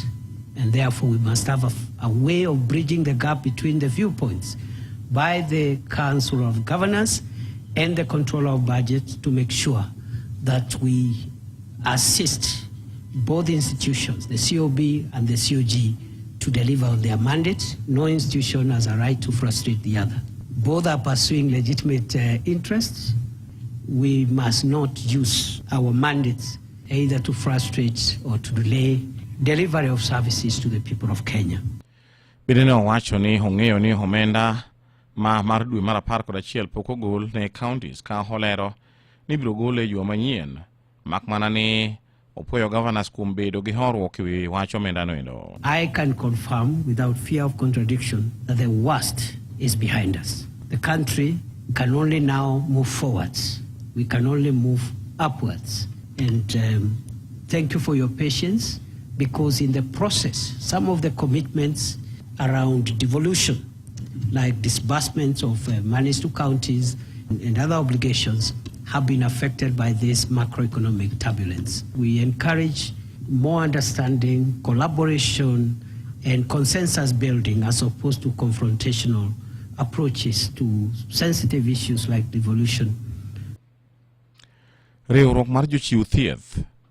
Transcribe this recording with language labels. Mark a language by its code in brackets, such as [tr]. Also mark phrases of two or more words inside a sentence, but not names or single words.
[en] And therefore, we must have a way of bridging the gap between the viewpoints by the Council of Governors and the Controller of Budget to make sure that we assist both institutions, the COB and the COG, to deliver on their mandate. No institution has a right to frustrate the other. Both are pursuing legitimate interests. We must not use our mandates either to frustrate or to delay delivery of services to the people of Kenya. [luo] Bende owacho ni ong'eyo ni omenda mar dwe mar 11 pok ogol ne counties ka olero ni biro gole e juma manyien, mak mana ni opwoyo gavanas kuom bedo gi horuok e wi wach omenda noendo. [en] I can confirm without fear of contradiction that the worst is behind us. The country can only now move forwards. We can only move upwards. And thank you for your patience, because in the process, some of the commitments around devolution, like disbursements of monies to counties and other obligations, have been affected by this macroeconomic turbulence. We encourage more understanding, collaboration, and consensus building as opposed to confrontational approaches to sensitive issues like devolution. [luo] Riwruok mar jochiw thieth